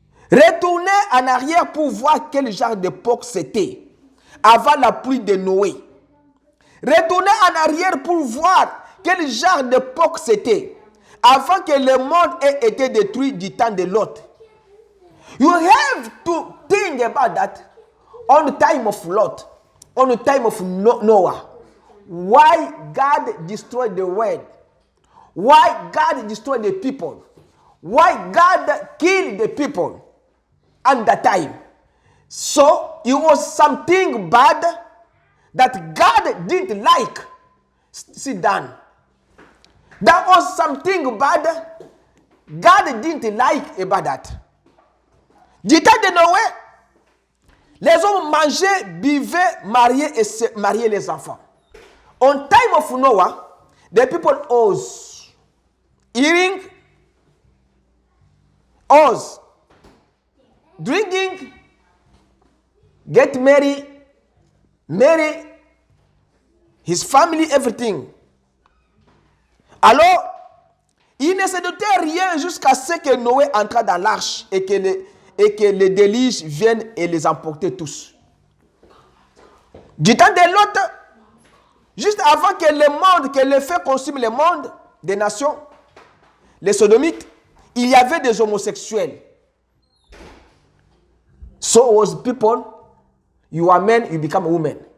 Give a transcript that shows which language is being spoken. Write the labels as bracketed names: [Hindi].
[French] Retournez en arrière pour voir quel genre d'époque c'était, avant la pluie de Noé. Retournez en arrière pour voir quel genre d'époque c'était, avant que le monde ait été détruit du temps de Lot. [English] You have to think about that on the time of Lot, on the time of Noah. Why God destroyed the world? Why God destroyed the people? Why God killed the people at that time? So it was something bad that God didn't like. Sit down. That was something bad God didn't like about that. [French] Du temps de Noé, les hommes mangeaient, buvaient, mariaient les enfants. [English] On time of Noah, the people was eating, was drinking, get married, marry his family, everything. [French] Alors, il ne se doutait rien jusqu'à ce que Noé entra dans l'arche et que les déluges viennent et les emporter tous. Du temps de Lot, juste avant que le monde, que le feu consume le monde des nations, les sodomites, il y avait des homosexuels. [English] So was people, you are men, you become women.